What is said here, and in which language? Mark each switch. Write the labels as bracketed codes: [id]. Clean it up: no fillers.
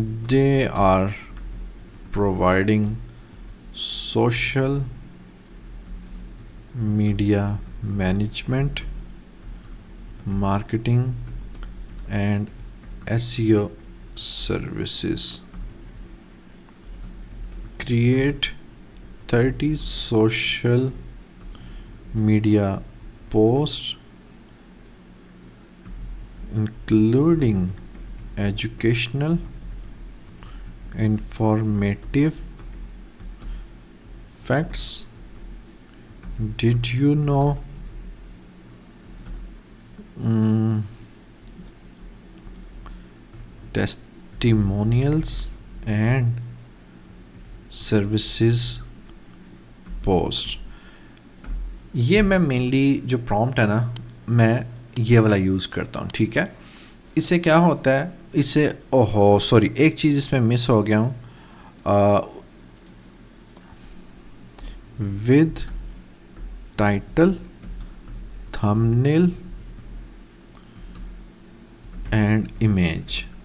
[en] They are providing social media management, marketing and SEO services. Create 30 social media posts including educational, informative facts. Did you know testimonials and services post. [ur] یہ میں mainly جو prompt ہے نا میں یہ والا use کرتا ہوں, ٹھیک ہے. اس سے کیا ہوتا ہے, اس سے سوری ایک چیز اس میں مس ہو گیا ہوں, [en] With title thumbnail and image.